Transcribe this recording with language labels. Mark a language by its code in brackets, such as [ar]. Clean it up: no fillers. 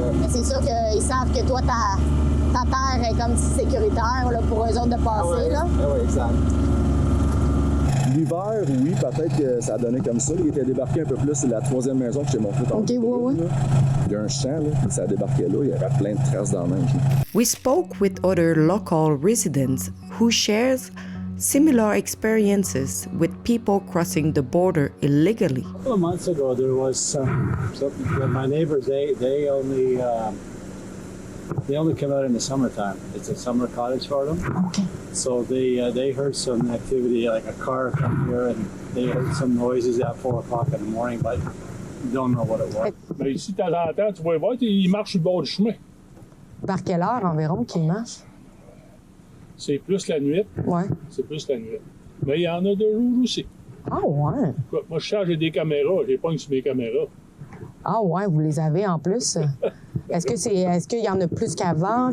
[fr] Mais c'est sûr qu'ils savent que toi, ta terre est comme sécuritaire là, pour eux autres de passer. Là. Oui, exact. L'hiver, oui, peut-être que ça a donné comme ça. Il était débarqué un peu plus, c'est la troisième maison que j'ai montrée tantôt. OK, oui. Il y a un champ, là, ça débarquait là, il y avait plein de traces dans la neige. [en] We spoke with other local residents who shares similar experiences with people crossing the border illegally. A couple of months ago, there was my neighbors. They only come out in the summertime. It's a summer cottage for them. Okay. So they heard some activity, like a car come here, and they heard some noises at 4 o'clock in the morning, but don't know what it was. [fr] Mais ici, de temps en temps, tu vas voir, ils marchent sur le bord du chemin. Par quelle heure environ qu'ils marchent? C'est plus la nuit. Ouais. C'est plus la nuit. Mais il y en a de jour aussi. Ah ouais. Moi, je charge des caméras. J'ai pas sur mes caméras. Ah ouais, vous les avez en plus. Est-ce qu'il y en a plus qu'avant?